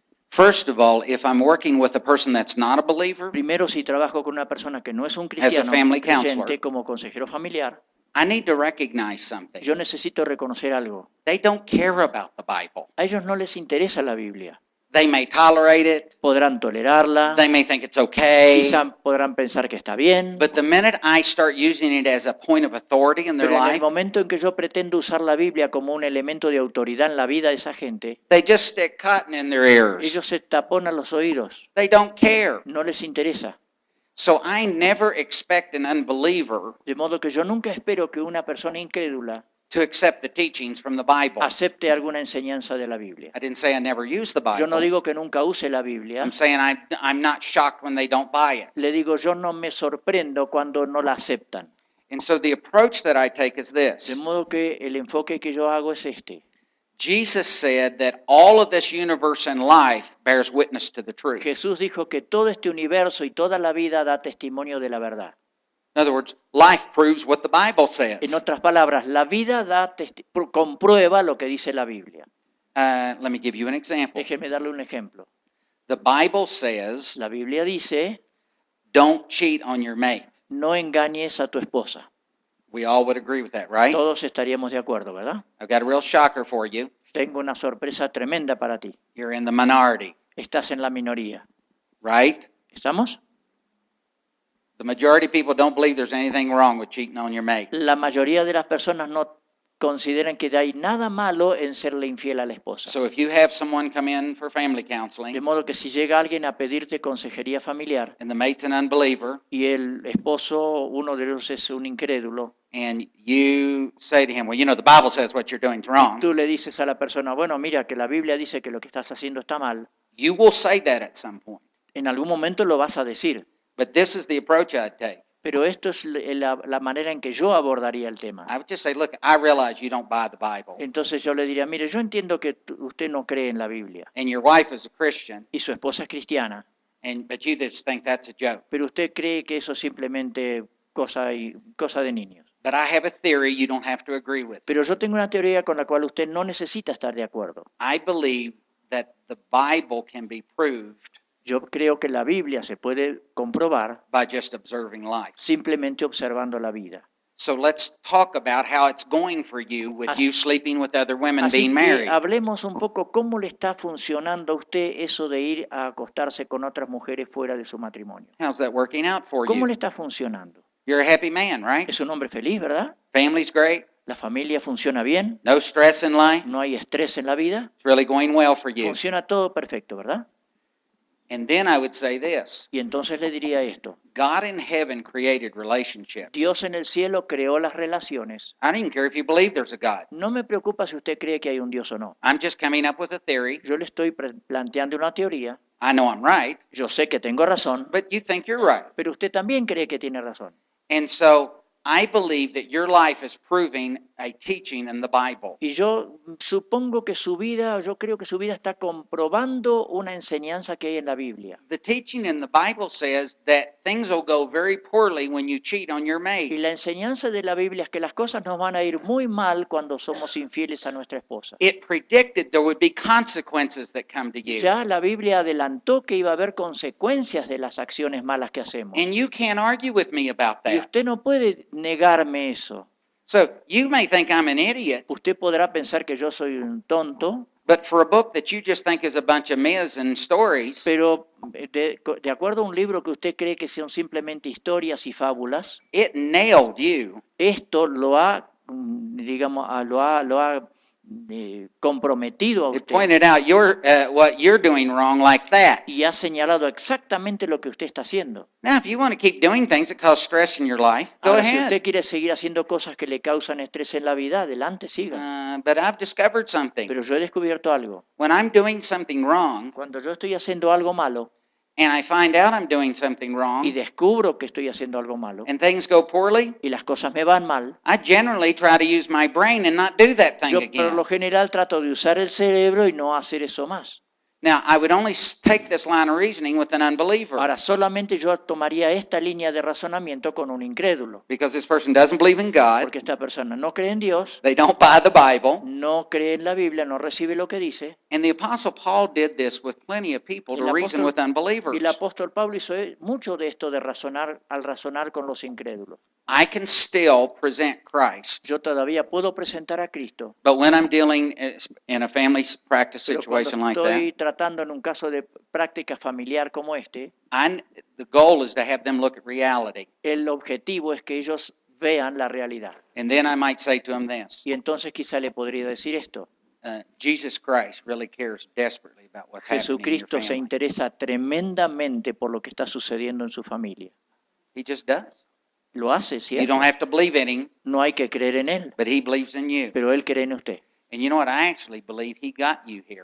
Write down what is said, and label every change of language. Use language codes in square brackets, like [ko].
[en] First of all, if I'm working with a person that's not a believer, [es] Primero, si trabajo con una persona que no es un cristiano, [en] family [es] creyente, [en] counselor. [es] como consejero familiar, [en] I need to recognize something. [es] yo necesito reconocer algo. [en] They don't care about the Bible. [es] A ellos no les interesa la Biblia. [en] They may tolerate it. [es] Podrán tolerarla, [en] They may think it's okay. [es] quizá podrán pensar que está bien, [en] But the minute I start using it as a point of authority in their [es] pero en el [en] life, [es] momento en que yo pretendo usar la Biblia como un elemento de autoridad en la vida de esa gente, [en] they just stick cotton in their ears. [es] ellos se taponan los oídos, [en] They don't care. [es] no les interesa. [en] So I never expect an unbeliever [es] De modo que yo nunca espero que una persona incrédula [en] to accept the teachings from the Bible. [es] acepte alguna enseñanza de la Biblia. [en] I didn't say I never use the [es] Yo no [en] Bible. [es] digo que nunca use la Biblia, [en] I'm saying I'm not shocked when they don't buy it. [es] le digo yo no me sorprendo cuando no la aceptan. [en] And so the approach that I take is [es] De [en] this. [es] modo que el enfoque que yo hago es este. [en] Jesus said that all of this universe and life bears witness to the truth. [es] Jesús dijo que todo este universo y toda la vida da testimonio de la verdad. [en] In other words, life proves what the Bible says. [es] En otras palabras, la vida comprueba lo que dice la Biblia. [en] Let me give you an example. [es] Déjeme darle un ejemplo. [en] The Bible says, [es] La Biblia dice, [en] don't cheat on your mate. [es] no engañes a tu esposa. [en] We all would agree with that, right? [es] Todos estaríamos de acuerdo, ¿verdad? [en] I've got a real shocker for you. [es] Tengo una sorpresa tremenda para ti. [en] You're in the minority, [es] Estás en la minoría. [en] right? [es] ¿Estamos? [en] The majority of people don't believe there's anything wrong with cheating on your mate. [es] La mayoría de las personas no consideran que hay nada malo en serle infiel a la esposa. [en] So if you have someone come in for family [es] De [en] counseling [es] modo que si llega alguien a pedirte consejería familiar [en] and the mate's an unbeliever, [es] y el esposo, uno de ellos es un incrédulo, [en] and you say to him, well, you know, the Bible says what you're doing is wrong, [es] tú le dices a la persona, bueno, mira que la Biblia dice que lo que estás haciendo está mal, [en] you will say that at some point. [es] en algún momento lo vas a decir. [en] But this is the approach I'd take. [es] Pero esto es la manera en que yo abordaría el tema. [en] I would just say, look, I realize you don't buy the Bible, [es] Entonces yo le diría, mire, yo entiendo que usted no cree en la Biblia [en] and your wife is a Christian, [es] y su esposa es cristiana, [en] but you just think that's a joke. [es] pero usted cree que eso es simplemente cosa de niños. [en] But I have a theory you don't have to agree with. [es] Pero yo tengo una teoría con la cual usted no necesita estar de acuerdo. [en] I believe that the Bible can be proved [es] Yo creo que la Biblia se puede comprobar [en] by just observing life. [es] simplemente observando la vida. [en] So let's talk about how it's going for you with [es] Así- [en] you sleeping with other women, [es] Así [en] being [es] que [en] married. [es] hablemos un poco cómo le está funcionando a usted eso de ir a acostarse con otras mujeres fuera de su matrimonio. [en] How's that working out for [es] ¿Cómo le [en] you? [es] está funcionando? [en] You're a happy man, right? [es] Es un hombre feliz, ¿verdad? [en] Family's great. [es] La familia funciona bien, [en] No stress in life. [es] no hay estrés en la vida, [en] It's really going well for you. [es] funciona todo perfecto, ¿verdad? [en] And then I would say this. [es] Y entonces le diría esto, [en] God in heaven created relationships. [es] Dios en el cielo creó las relaciones. [en] I don't even care if you believe there's a God. [es] No me preocupa si usted cree que hay un Dios o no. [en] I'm just coming up with a theory. [es] Yo le estoy planteando una teoría, [en] I know I'm right, [es] yo sé que tengo razón, [en] but you think you're right. [es] pero usted también cree que tiene razón. [en] And so I believe that your life is proving a teaching in the Bible. [es] Y yo supongo que su vida, yo creo que su vida está comprobando una enseñanza que hay en la Biblia. [en] The teaching in the Bible says that things will go very poorly when you cheat on your [es] Y [en] mate. [es] la enseñanza de la Biblia es que las cosas nos van a ir muy mal cuando somos infieles a nuestra esposa. [en] It predicted there would be consequences that come to you. [es] Ya la Biblia adelantó que iba a haber consecuencias de las acciones malas que hacemos. [en] And you can't argue with me about [es] Y [en] that. [es] usted no puede negarme eso. [en] So you may think I'm an idiot, [es] Usted podrá pensar que yo soy un tonto, [en] but for a book that you just think is a bunch of myths and stories, [es] pero de acuerdo a un libro que usted cree que son simplemente historias y fábulas, [en] it nailed you. [es] esto lo ha, digamos, lo ha comprometido a [en] It [es] usted [en] pointed out what you're doing wrong like that. [es] y ha señalado exactamente lo que usted está haciendo. [en] Now, if you want to keep doing things that cause stress in your life, go [es] Ahora, si [en] ahead. [es] usted quiere seguir haciendo cosas que le causan estrés en la vida, adelante, siga. [en] But I've discovered something. [es] Pero yo he descubierto algo. [en] When I'm doing something wrong [es] Cuando yo estoy haciendo algo malo [en] and I find out I'm doing something wrong [es] y descubro que estoy haciendo algo malo [en] and things go poorly, [es] y las cosas me van mal, [en] I generally try to use my brain and not do that thing [es] yo por [en] again. [es] lo general trato de usar el cerebro y no hacer eso más. [en] Now, I would only take this line of reasoning with an unbeliever [es] Ahora, solamente yo tomaría esta línea de razonamiento con un incrédulo, [en] because this person doesn't believe in God, [es] porque esta persona no cree en Dios, [en] they don't buy the Bible, [es] no cree en la Biblia, no recibe lo que dice. [en] and the Apostle Paul did this with plenty of people to [es] El [en] reason [es] apóstol- [en] with unbelievers. [es] Y el apóstol Pablo hizo mucho de esto de razonar al razonar con los incrédulos. [en] I can still present Christ, [es] Yo todavía puedo presentar a Cristo, [en] but when I'm dealing in a family practice [es] pero cuando [en] situation like that, [es] estoy tratando en un caso de práctica familiar como este, [en] the goal is to have them look at reality. [es] el objetivo es que ellos vean la realidad. [en] And then I might say to them this, [es] Y entonces quizá le podría decir esto: [en] Jesus Christ really cares desperately about what's happening in your [es] Jesucristo se [en] family. [es] interesa tremendamente por lo que está sucediendo en su familia. [en] He just does. [es] Lo hace, [en] You [es] ¿cierto? [en] don't have to believe in him, [es] No hay que creer en él, [en] but he believes in you. [es] pero él cree en usted. [en] And you know what? I actually believe he got you here.